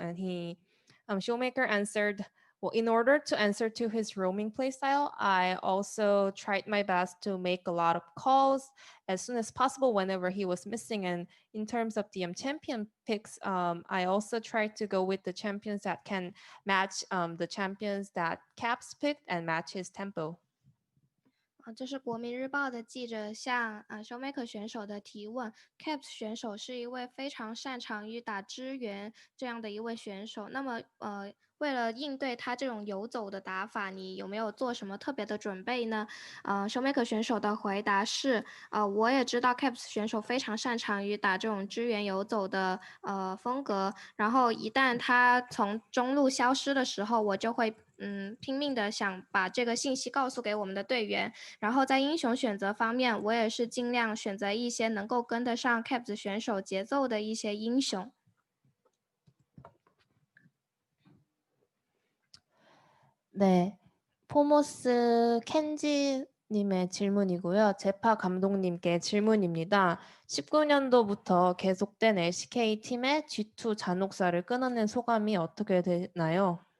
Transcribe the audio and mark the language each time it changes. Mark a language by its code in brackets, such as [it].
[en] And Showmaker answered, well, in order to answer to his roaming playstyle, I also tried my best to make a lot of calls as soon as possible whenever he was missing. And in terms of the champion picks, I also tried to go with the champions that can match the champions that Caps picked and match his tempo. [zh] 这是国民日报的记者向Showmaker 选手的提问。 Caps 选手是一位非常擅长于打支援这样的一位选手。那么为了应对他这种游走的打法，你有没有做什么特别的准备呢？Showmaker 选手的回答是：我也知道 Caps 选手非常擅长于打这种支援游走的风格。然后一旦他从中路消失的时候，我就会拼命的想把这个信息告诉给我们的队员。然后在英雄选择方面，我也是尽量选择一些能够跟得上 Caps 选手节奏的一些英雄。 [ko] 네, 포모스 켄지님의 질문이고요. 제파 감독님께 질문입니다. 19년도부터 계속된 LCK 팀의 G2 잔혹사를 끊어낸 소감이 어떻게 되나요?